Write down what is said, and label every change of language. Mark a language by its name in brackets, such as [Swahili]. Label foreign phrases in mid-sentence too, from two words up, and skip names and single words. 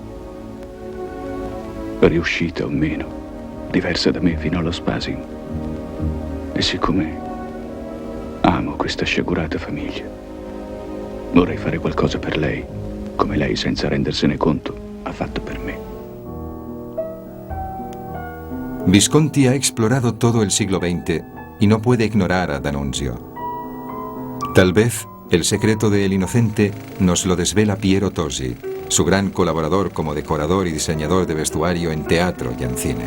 [Italian] Riuscita o meno, diversa da me fino allo spasimo. E siccome amo questa sciagurata famiglia, vorrei fare qualcosa per lei, come lei, senza rendersene conto, ha fatto per me. [Spanish] Visconti ha explorado todo el siglo XX y no puede ignorar a D'Annunzio. Tal vez el secreto de El Inocente nos lo desvela Piero Tosi, su gran colaborador como decorador y diseñador de vestuario en teatro y en cine.